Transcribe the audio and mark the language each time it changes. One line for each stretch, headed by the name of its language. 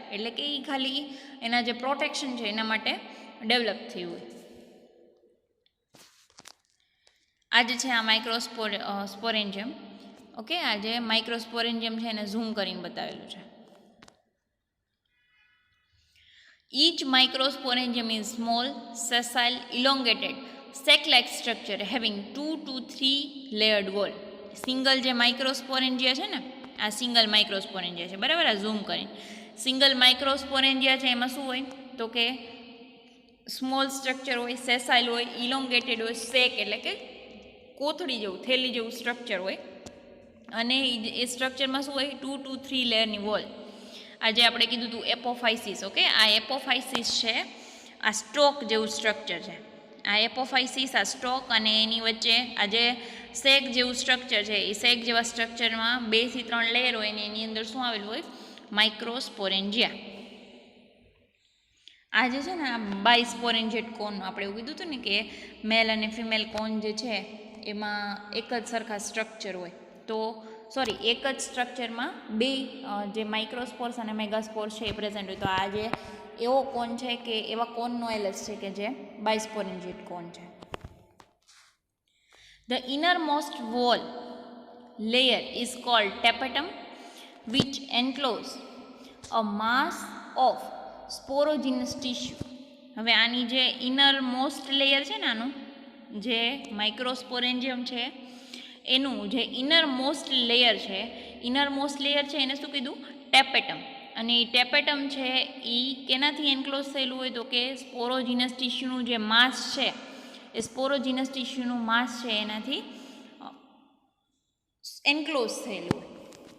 Gujarati: એટલે કે એ ખાલી એના જે પ્રોટેક્શન છે એના માટે ડેવલપ થયું હોય. આ જે છે આ સ્પોરેન્જિયમ. ઓકે, આ જે માઇક્રોસ્પોરેન્જિયમ છે એને ઝૂમ કરીને બતાવેલું છે.
English: Each microsporangium is small, sessile, elongated, sac-like structure having 2 to 3 layered wall.
Gujarati: Single જે માઇક્રોસ્પોરેન્જિયા છે ને, આ સિંગલ માઇક્રોસ્પોરેન્જિયા છે, બરાબર? આ ઝૂમ કરીને સિંગલ માઇક્રોસ્પોરેન્જિયા છે એમાં શું હોય? તો કે સ્મોલ સ્ટ્રક્ચર હોય, સેસાઇલ હોય, ઇલોંગેટેડ હોય, સેક એટલે કે કોથળી જેવું, થેલી જેવું સ્ટ્રક્ચર હોય અને એ સ્ટ્રક્ચરમાં શું હોય? 2 to 3 લેયરની વોલ. આજે આપણે કીધું હતું એપોફાઇસિસ. ઓકે, આ એપોફાઇસિસ છે, આ સ્ટોક જેવું સ્ટ્રક્ચર છે. આ એપોફાઇસિસ, આ સ્ટોક અને એની વચ્ચે આ જે સેક જેવું સ્ટ્રક્ચર છે એ સેક જેવા સ્ટ્રક્ચરમાં 2 થી 3 લેયર હોય અને એની અંદર શું આવેલું હોય? માઇક્રોસ્પોરેન્જિયા. આ જે છે ને આ બાયસ્પોરેન્જિયેટ કોન, આપણે એવું કીધું હતું ને કે મેલ અને ફિમેલ કોન જે છે એમાં એક જ સરખા સ્ટ્રક્ચર હોય. તો એક જ સ્ટ્રક્ચરમાં 2 જે માઇક્રોસ્પોર્સ અને મેગાસ્પોર્સ છે એ પ્રેઝન્ટ હોય. તો આ જે એવો કોન છે કે એવા કોનનો એલએસ છે કે જે બાયસ્પોરેન્જિયેટ કોન છે.
English: The innermost wall layer is called tapetum, which enclose a mass of sporogenous tissue.
Gujarati: હવે આની જે ઇનર મોસ્ટ લેયર છે ને, આનું જે માઇક્રોસ્પોરેન્જિયમ છે એનું જે ઇનર મોસ્ટ લેયર છે, એને શું કીધું? ટેપેટમ. અને એ ટેપેટમ છે એ કેનાથી એન્ક્લોઝ થયેલું હોય? તો કે સ્પોરોજીનસ ટિશ્યુનું જે માસ છે, એ સ્પોરોજીનસ ટિશ્યુનું માસ છે એનાથી એન્ક્લોઝ થયેલું હોય.